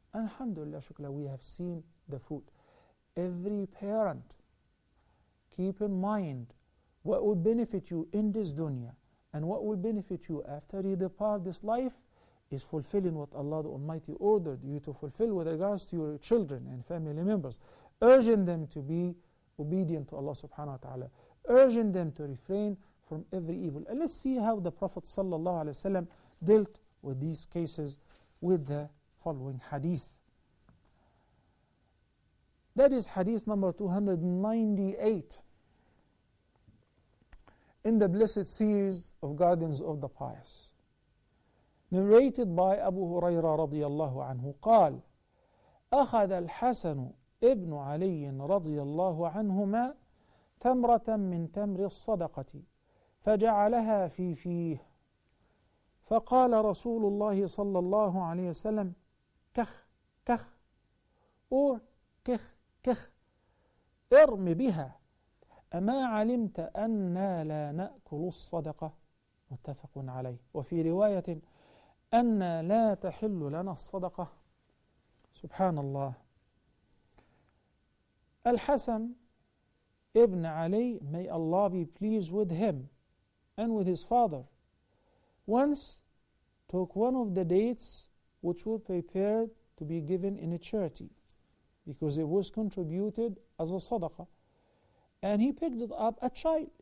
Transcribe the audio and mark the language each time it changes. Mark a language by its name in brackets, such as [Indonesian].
[English] Alhamdulillah, shukla, we have seen the fruit. Every parent, keep in mind what will benefit you in this dunya and what will benefit you after you depart this life is fulfilling what Allah the Almighty ordered you to fulfill with regards to your children and family members, urging them to be obedient to Allah subhanahu wa ta'ala, urging them to refrain from every evil. And let's see how the Prophet sallallahu alaihi wasallam dealt with these cases with the following hadith. That is hadith number 298 in the blessed series of Gardens of the Pious, narrated by Abu Hurairah radiyallahu anhu [Arabic] قال أخذ الحسن ابن علي رضي الله عنهما تمرة من تمر الصدقة فجعلها في فيه فقال رسول الله صلى الله عليه وسلم كخ كخ or كخ كخ ارم بها أما علمت أنا لا نأكل الصدقة متفق عليه وفي رواية أن لا تحل لنا الصدقة. سبحان الله. [English] Al-Hasan ibn Ali, may Allah be pleased with him and with his father, once took one of the dates which were prepared to be given in a charity because it was contributed as a sadaqah, and he picked it up a child.